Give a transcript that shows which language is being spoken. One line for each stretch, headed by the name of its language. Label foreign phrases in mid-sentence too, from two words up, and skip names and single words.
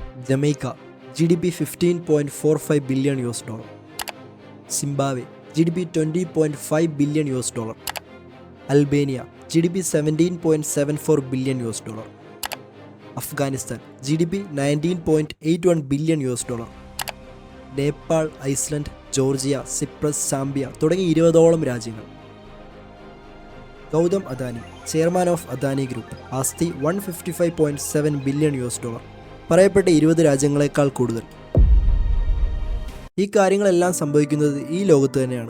English: ജമൈക്ക GDP $15.45 billion. Zimbabwe GDP $20.5 billion. Albania GDP $17.74 billion. Afghanistan GDP $19.81 billion.
Malayalam: നേപ്പാൾ, ഐസ്ലൻഡ്, ജോർജിയ, സിപ്രസ്, സാംബിയ തുടങ്ങി 20ഓളം രാജ്യങ്ങൾ. ഗൗതം അദാനി,
English: chairman of Adani Group,
Malayalam: ആസ്തി $155.7 billion. പറയപ്പെട്ട 20 രാജ്യങ്ങളെക്കാൾ കൂടുതൽ. ഈ കാര്യങ്ങളെല്ലാം സംഭവിക്കുന്നത് ഈ ലോകത്ത് തന്നെയാണ്.